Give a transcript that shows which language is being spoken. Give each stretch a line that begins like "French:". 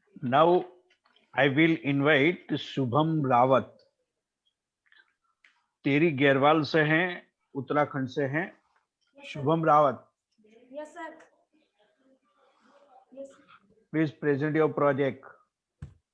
English: Now I will invite Shubham Rawat.
Hindi: तेरी गैरवाल से हैं, उत्तराखंड से हैं. Shubham Rawat,
English: Yes, sir. Yes. please present your project.